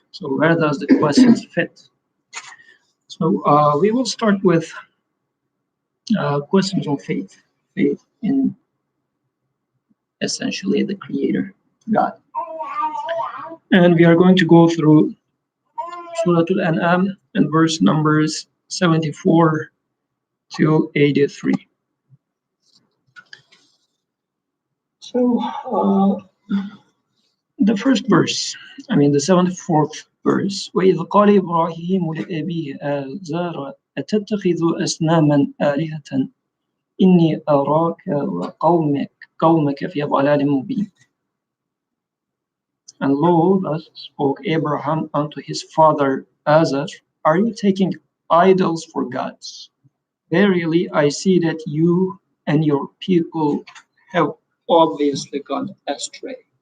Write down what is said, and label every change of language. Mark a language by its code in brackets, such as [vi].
[en] So where does the questions fit? So we will start with questions on faith in essentially the Creator, God. And we are going to go through Surah Al-An'am and verse numbers 74 to 83. So the first verse, the 74th verse, [ar] وَإِذْ قَالَ إِبْرَاهِيمُ لِأَبِيهِ آزَرَ أَتَتَّخِذُ أَصْنَامًا آلِهَةً إِنِّي أَرَاكَ وَقَوْمَكَ فِي ضَلَالٍ مُبِينٍ. [en] And lo, thus spoke Abraham unto his father Azar, are you taking idols for gods? Verily, I see that you and your people have obviously gone astray.